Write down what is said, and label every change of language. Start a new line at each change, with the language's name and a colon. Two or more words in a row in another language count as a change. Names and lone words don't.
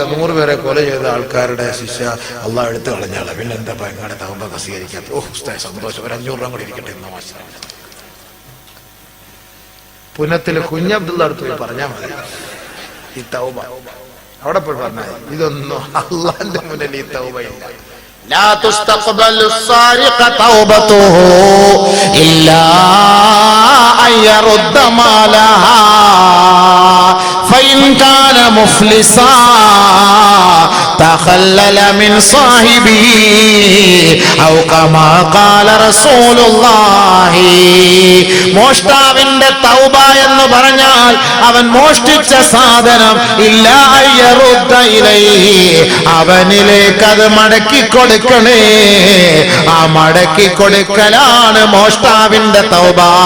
Malayalam: 100 പേരെ കൊല ചെയ്ത ആൾക്കാരുടെ ശിക്ഷ അള്ളാഹ് എടുത്തു കളഞ്ഞാളെ. പിന്നെ എന്താ എങ്ങാടെ തൗബ സ്വീകരിക്കാത്ത? ഉസ്താദ് സന്തോഷം, ഒരു 500 രൂപ കൂടി ഇരിക്കട്ടെ എന്ന് മാഷാ. പുനത്തില് കുഞ്ഞബ്ദുള്ള അടുത്ത് പോയി പറഞ്ഞാൽ മതി ഈ തൗബ. അവിടെ പോയി പറഞ്ഞാൽ ഇതൊന്നും അള്ളാന്റെ മുന്നിൽ ഈ തൗബയില്ല.
Arabic: لا تستقبل السارق توبته إلا أن يرد مالها فإن كان مفلسا تخلل من صاحبه أو كما قال رسول الله.
Malayalam: മോഷ്ടാവിന്റെ തൗബ എന്ന് പറഞ്ഞാൽ അവൻ മോഷ്ടിച്ച സാധനം
Arabic: إلا أن يرده إليه,
Malayalam: അവനിലേക്ക് അത് മടക്കി കൊടുക്കണേ. ആ മടക്കി കൊടുക്കലാണ് മോഷ്ടാവിന്റെ തൗബ.